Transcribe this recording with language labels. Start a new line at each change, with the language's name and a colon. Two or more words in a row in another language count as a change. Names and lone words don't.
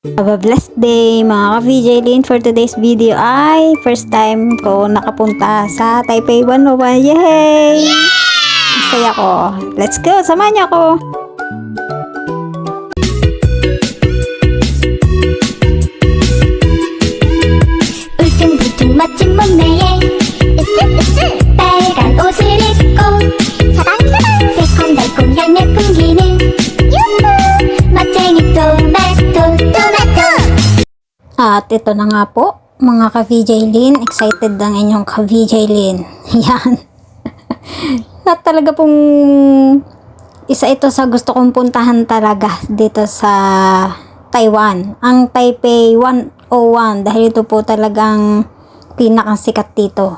English: Have a blessed day
Filipino: mga ka-VJ
English: Lin. For today's video
Filipino: ay
English: first time
Filipino: ko nakapunta sa Taipei 101. Yay! Masaya ko.
English: Let's go!
Filipino: Samahan niyo ako!
Korean: 울퉁불퉁 멋진 몸매에 으쓱으쓱 빨간 옷을 입고 사방사방 새콤달콤 향내 풍기는 유후 멋쟁이 토마토
Filipino: At ito na nga po mga ka-VJ Lin. Excited ang inyong ka-VJ Lin. Yan. At talaga pong isa ito sa gusto kong puntahan talaga dito sa Taiwan. Ang Taipei 101 dahil ito po talagang pinakasikat dito.